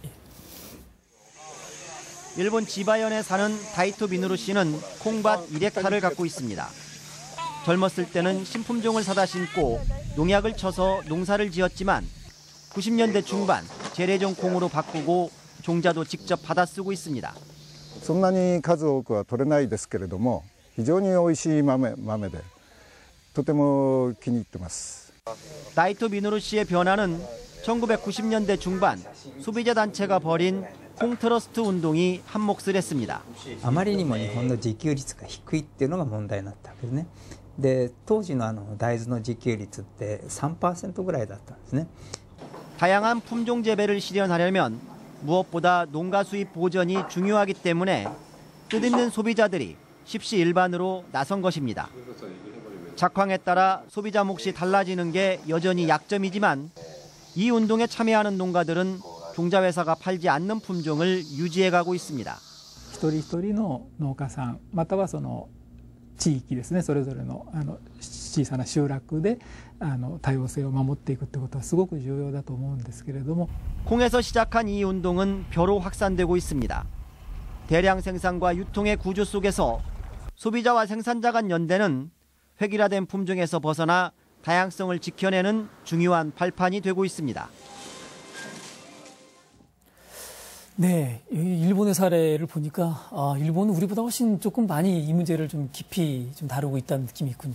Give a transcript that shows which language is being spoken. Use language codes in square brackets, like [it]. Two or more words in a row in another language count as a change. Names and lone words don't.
[ko] 일본 지바현에 사는 다이토 미누루 씨는 콩밭 1헥타를 갖고 있습니다. 젊었을 때는 신품종을 사다 심고 농약을 쳐서 농사를 지었지만 90년대 중반 재래종 콩으로 바꾸고 종자도 직접 받아 쓰고 있습니다. [ja] そんなに数多くは取れないですけれども、非常に美味しい豆でとても気に入ってます。 [ko] 다이토 미누루 씨의 변화는 1990년대 중반 소비자 단체가 벌인 콩트러스트 운동이 한몫을 했습니다. [ja] あまりにも日本の自給率が低いっていうのが問題になったわけですね。で、当時の大豆の自給率って 3% ぐらいだったんですね。 [ko] 다양한 품종 재배를 실현하려면 무엇보다 농가 수입 보전이 중요하기 때문에 뜻있는 소비자들이 십시일반으로 나선 것입니다. 작황에 따라 소비자 몫이 달라지는 게 여전히 약점이지만 이 운동에 참여하는 농가들은 종자회사가 팔지 않는 품종을 유지해가고 있습니다. [ja] 一人一人の農家さんまたはその地域ですね、それぞれの小さな集落で多様性を守っていくってことはすごく重要だと思うんですけれども [ko] 콩에서 시작한 이 운동은 벼로 확산되고 있습니다. 대량 생산과 유통의 구조 속에서 소비자와 생산자 간 연대는 획일화된 품종에서 벗어나 다양성을 지켜내는 중요한 발판이 되고 있습니다. 네, 일본의 사례를 보니까 일본은 우리보다 훨씬 조금 많이 이 문제를 좀 깊이 좀 다루고 있다는 느낌이 있군요.